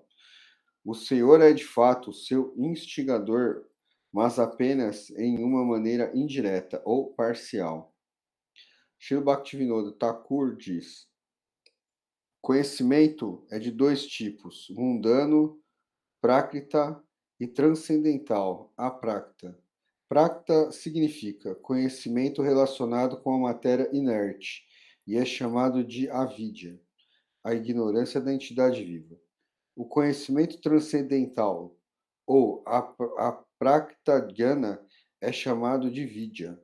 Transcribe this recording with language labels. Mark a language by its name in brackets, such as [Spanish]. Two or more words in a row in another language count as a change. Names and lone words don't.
[Portuguese] O Senhor é de fato seu instigador, mas apenas em uma maneira indireta ou parcial. Srila Bhaktivinoda Thakur diz: conhecimento é de 2 tipos, mundano, prakrita, e transcendental, aprakrita. Prakrita significa conhecimento relacionado com a matéria inerte e é chamado de avidya, a ignorância da entidade viva. [Sanskrit] O conhecimento transcendental, ou a प्राकृत ज्ञान, [Portuguese] é chamado de Vidya.